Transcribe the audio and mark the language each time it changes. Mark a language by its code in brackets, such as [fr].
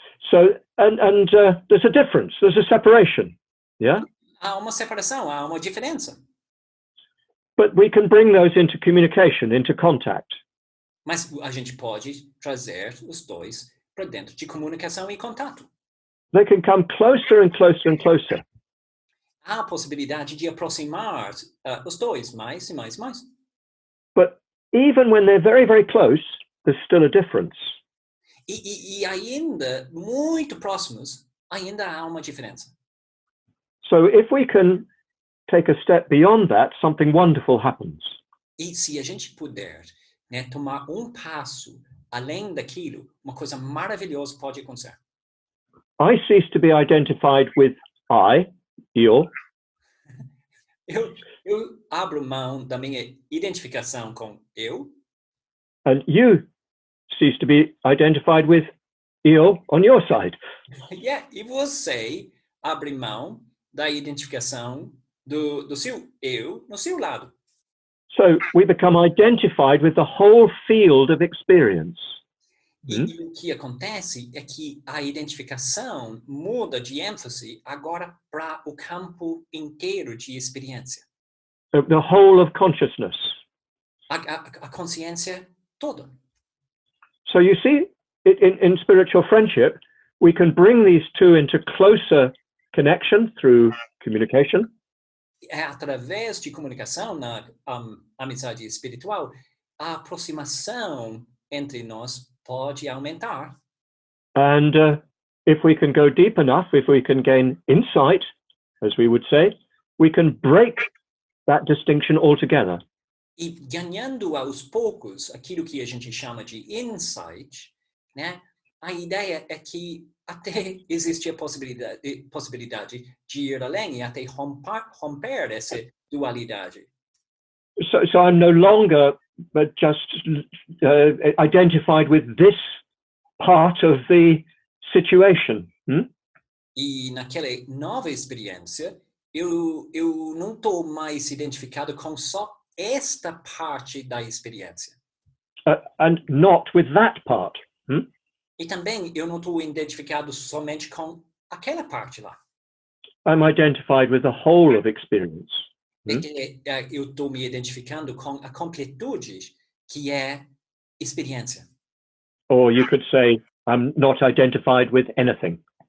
[en] So, and there's a difference. There's a separation. Yeah. [pt] Há uma separação, há uma diferença. [en] But we can bring those into communication, into contact. [pt] Mas a gente pode trazer os dois para dentro de comunicação e contato. [en] They can come closer and closer and closer. [pt] Há a possibilidade de aproximar os dois mais e mais e mais. [en] But even when they're very, very close, there's still a difference. [pt] E ainda, muito próximos, ainda há uma diferença. [en] So if we can take a step beyond that, something wonderful happens. [pt] E se a gente puder, né, tomar um passo além daquilo, uma coisa maravilhosa pode acontecer. [en] I cease to be identified with eu. [pt] Eu abro mão da minha identificação com eu. [en] And you cease to be identified with eu on your side. [pt] Yeah, e você abre mão da identificação do seu eu no seu lado. [en] So we become identified with the whole field of experience. [pt] E o que acontece é que a identificação muda de ênfase agora para o campo inteiro de experiência. [en] The whole of consciousness. [pt] A consciência toda. [en] So you see, in spiritual friendship, we can bring these two into closer connection through communication. [pt] Através de comunicação na amizade espiritual, a aproximação entre nós pode aumentar. [en] And if we can go deep enough, if we can gain insight, as we would say, we can break that distinction altogether. [pt] E ganhando aos poucos aquilo que a gente chama de insight, né? A ideia é que até existe a possibilidade de ir além e até romper essa dualidade. [en] So I'm no longer but just identified with this part of the situation. [pt] E naquela nova experiência, eu não estou mais identificado com só esta parte da experiência. [en] And not with that part. [pt] E também eu não estou identificado somente com aquela parte lá. [en] I'm identified with the whole of experience. [pt] Eu estou me identificando com a completude que é experiência. [en] Or you could say, I'm not identified with anything.